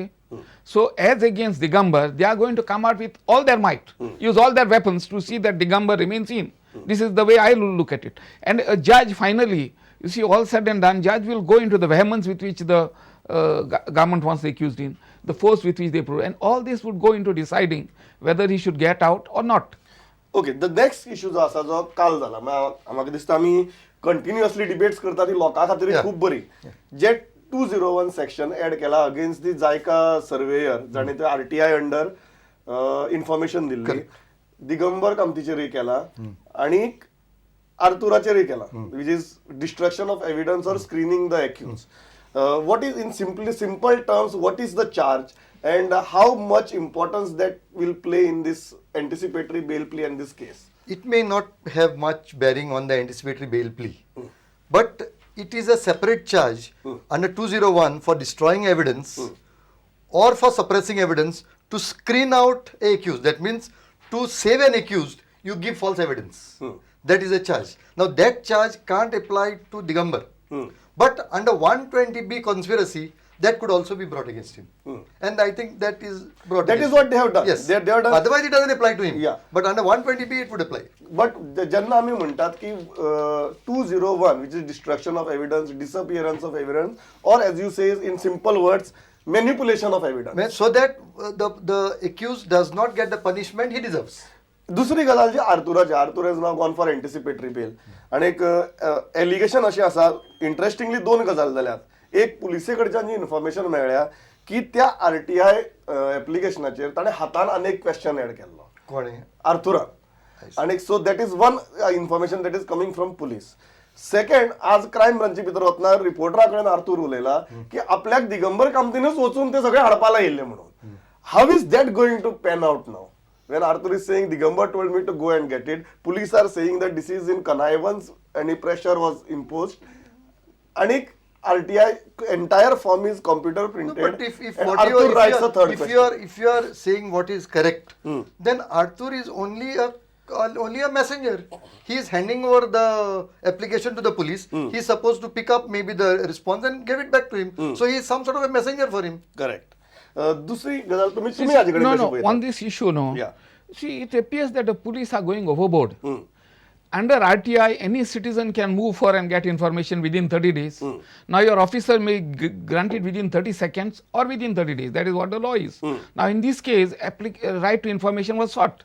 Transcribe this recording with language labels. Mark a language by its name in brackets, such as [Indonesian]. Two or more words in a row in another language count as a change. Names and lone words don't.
[English] So as against Digambar, they are going to come out with all their might, use all their weapons to see that Digambar remains in. This is the way I look at it. And a judge finally, you see, all said and done, judge will go into the vehemence with which the government wants the accused in, the force with which they prove, and all this would go into deciding whether he should get out or not. Okay, the next issue [Konkani] जो आसा जो काल जाला, म्हाका दिसता आमी [English] continuously debates [Konkani] करता ती लोकां खातीर [English] Yeah. [Konkani] खूब बरी. जे 201 [English] section add [Konkani] केला [English] against the [Konkani] जायका सर्वेयर, जाणे ते RTI [English] under information [Konkani] दिल्ली, दिगंबर कामतीचेरय केला आणि आर्थुराचेरय केला, [English] which is destruction of evidence or screening the accused. What is in simple terms, what is the charge and how much importance that will play in this anticipatory bail plea and this case? It may not have much bearing on the anticipatory bail plea, but it is a separate charge under 201 for destroying evidence or for suppressing evidence to screen out a accused. That means to save an accused, you give false evidence. That is a charge. Now that charge can't apply to Digambar. But under 120B conspiracy, that could also be brought against him. And I think that is brought That against is what they have done. Yes. They have done. Otherwise it doesn't apply to him. Yeah. But under 120B it would apply. [Konkani] But जेन्ना आमी म्हणटात की 201, [English] which is destruction of evidence, disappearance of evidence, or as you say in simple words, manipulation of evidence. So that the accused does not get the punishment he deserves. [Konkani] दुसरी गजाल जी [English] Arthur is now gone for anticipatory bail. [Konkani] आणि एक एलिगेशन अशी आसा, इंटरेस्टिंगली दोन गजाल जाल्यात. एक पुलिसे कडच्यान जी इन्फॉर्मेशन मेळ्ळ्या की त्या RTI एप्लिकेशनाचेर ताणें हातान आनीक [English] question add [Konkani] केल्लो कोणे? आर्थुरान. आणि [English] so that is one information that is coming from police. [Konkani] सेकंड, आज [English] crime branch [Konkani] भितर वतना रिपोर्टरा कडेन आर्थूर उलयला की आपल्याक दिगंबर कामतीनच वचून ते सगळे हाडपाला येयल्ले म्हणून. [English] How is that going to pan out now? When Arthur is saying Digambar told me to go and get it, police are saying that this is in connivance, any pressure was imposed. And RTI entire form is computer No, printed. but if and what Arthur you writes a third if question. you are saying what is correct, then Arthur is only a messenger. He is handing over the application to the police. He is supposed to pick up maybe the response and give it back to him. So he is some sort of a messenger for him. Correct. [Konkani] दुसरी गजाल तुम्ही हाजेकडे [English] No, [Konkani] कशी [English] no, [Konkani] पळयता? [English] on this issue, no. Yeah. See, it appears that the police are going overboard. Under RTI, any citizen can move for and get information within 30 days. Now, your officer may grant it within 30 seconds or within 30 days. That is what the law is. Now, in this case, right to information was sought.